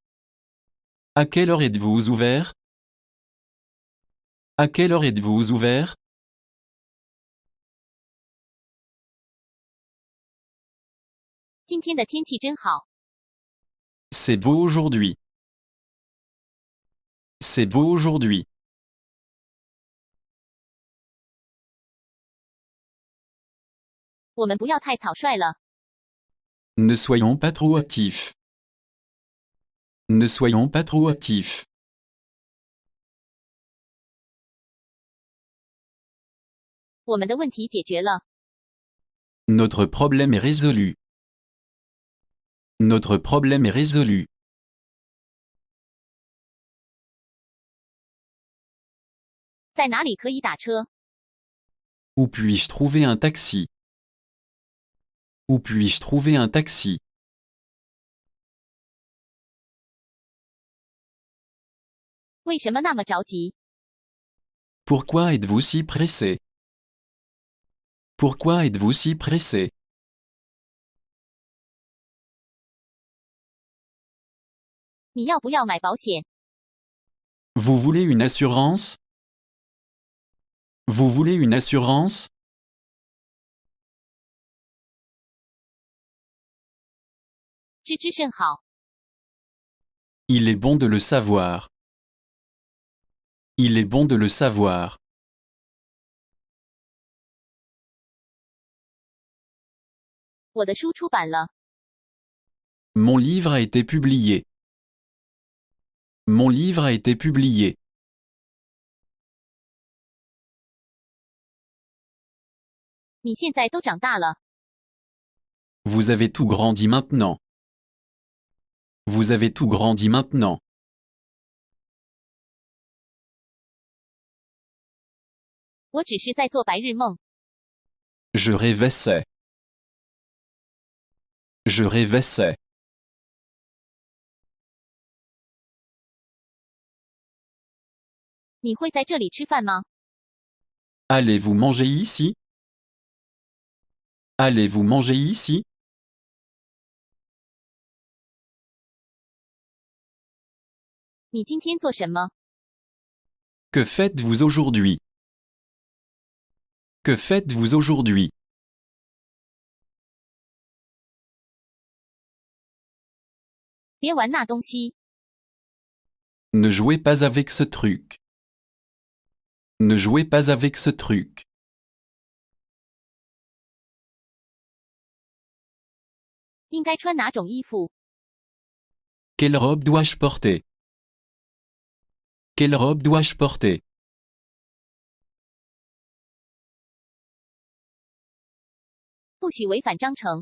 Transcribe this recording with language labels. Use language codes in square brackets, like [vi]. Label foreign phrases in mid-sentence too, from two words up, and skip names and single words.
[fr] À quelle heure êtes-vous ouvert? À quelle heure êtes-vous ouvert? [zh] 今天的天气真好。 [fr] C'est beau aujourd'hui. C'est beau aujourd'hui. [zh] 我们不要太草率了。 [fr] Ne soyons pas trop actifs. Ne soyons pas trop actifs. [zh] 我们的问题解决了。 [fr] Notre problème est résolu. Notre problème est résolu. [zh] 在哪里可以打车？ [fr] Où puis-je trouver un taxi? Où puis-je trouver un taxi? [zh] 为什么那么着急？ [fr] Pourquoi êtes-vous si pressé? Pourquoi êtes-vous si pressé? [zh] 你要不要买保险？ [fr] Vous voulez une assurance? Vous voulez une assurance? [zh] 知之甚好。 [fr] Il est bon de le savoir. Il est bon de le savoir. [zh] 我的书出版了。 [fr] Mon livre a été publié. Mon livre a été publié. [zh] 你现在都长大了。 [fr] Vous avez tout grandi maintenant. Vous avez tout grandi maintenant. [zh] 我只是在做白日梦。 [fr] Je rêvassais. Je rêvassais. [zh] 你会在这里吃饭吗？ [fr] Allez-vous manger ici? Allez-vous manger ici? [zh] 你今天做什么？ [fr] Que faites-vous aujourd'hui? Que faites-vous aujourd'hui? [zh] 别玩那东西。 [fr] Ne jouez pas avec ce truc. Ne jouez pas avec ce truc. [zh] 应该穿哪种衣服？ [fr] Quelle robe dois-je porter? Quelle robe dois-je porter? [zh] 不许违反章程。